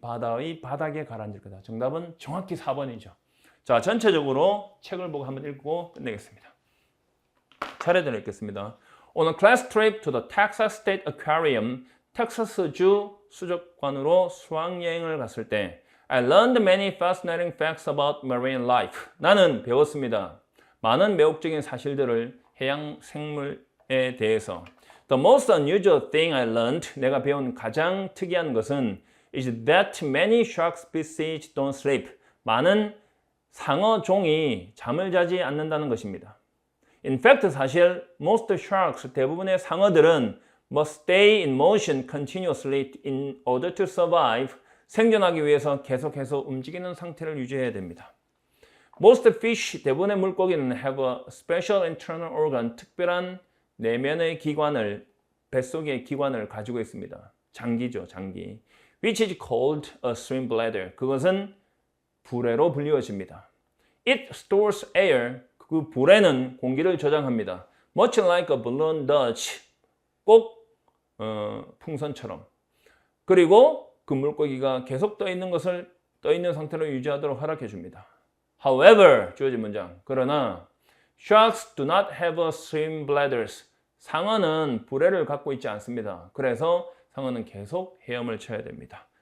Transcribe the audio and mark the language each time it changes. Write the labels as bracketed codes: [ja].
[ko] 바다의 바닥에 가라앉을 거다. 정답은 정확히 4번이죠. 자, 전체적으로 책을 보고 한번 읽고 끝내겠습니다. 차례대로 읽겠습니다. [en] On a class trip to the Texas State Aquarium, [ko] 텍사스주 수족관으로 수학여행을 갔을 때 [en] I learned many fascinating facts about marine life. [ko] 나는 배웠습니다. 많은 매혹적인 사실들을 해양 생물에 대해서. [en] The most unusual thing I learned, [ko] 내가 배운 가장 특이한 것은 [en] is that many shark species don't sleep. [ko] 많은 상어 종이 잠을 자지 않는다는 것입니다. [en] In fact, [ko] 사실 [en] most sharks, [ko] 대부분의 상어들은 [en] must stay in motion continuously in order to survive. [ko] 생존하기 위해서 계속해서 움직이는 상태를 유지해야 됩니다. [en] Most fish, [ko] 대부분의 물고기는 [en] have a special internal organ, [ko] 특별한 내면의 기관을, 뱃속의 기관을 가지고 있습니다. 장기죠, 장기. [en] Which is called a stream bladder. [ko] 그것은 불해로 불리워집니다. [en] It stores air. [ko] 그 불해는 공기를 저장합니다. [en] Much like a balloon does. [ko] 꼭 풍선처럼. 그리고 그 물고기가 계속 떠 있는 상태로 유지하도록 허락해 줍니다. [en] However, [ko] 주어진 문장. 그러나 [en] sharks do not have a stream bladders. [ko] 상어는 불해를 갖고 있지 않습니다. 그래서 상어는 계속 헤엄을 쳐야 됩니다.